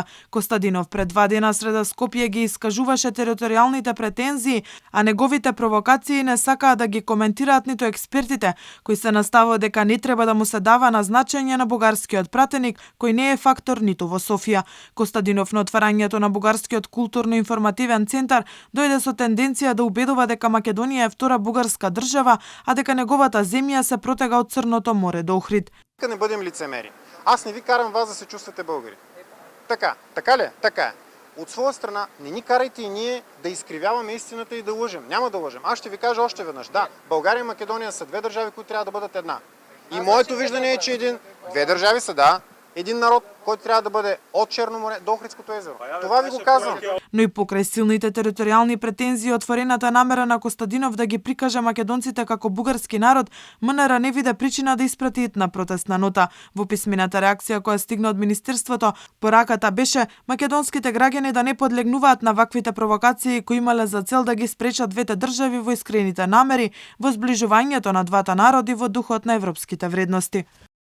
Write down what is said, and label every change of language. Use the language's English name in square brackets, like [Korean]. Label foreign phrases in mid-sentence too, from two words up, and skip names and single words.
[Macedonian] Костадинов пред 2 дена среда Скопје ги искажуваше територијалните претензии, а неговите провокации не сакаа да ги коментираат ниту експертите, кои се наставува дека не треба да му се дава на значење на бугарскиот пратеник, кој не е фактор ниту во Софија. Костадинов на отварањето на бугарскиот културно-информативен центар дојде со тенденција да убедува дека Македонија е втора бугарска држава, а дека неговата земја се протега од Црното море до Охрид. [Bulgarian] Нека не бъдем лицемери. Аз не ви карам вас да се чувствате българи. Така ли? Така е. От своя страна, не ни карайте и ние да изкривяваме истината и да лъжем. Няма да лъжем. Аз ще ви кажа още веднъж. Да, България и Македония са две държави, които трябва да бъдат една. И моето виждане е, че две държави са, да, един народ, който трябва да бъде от Черно море до Охридското езеро. Това ви го казвам. [Macedonian] Но и покрај силните територијални претензии, отворената намера на Костадинов да ги прикаже македонците како бугарски народ, МНР не виде причина да испрати итна протестна нота. Во писмената реакција која стигна од Министерството, пораката беше македонските граѓани да не подлегнуваат на ваквите провокации кои имале за цел да ги спречат двете држави во искрените намери, во зближувањето на двата народи во духот на европските вредности.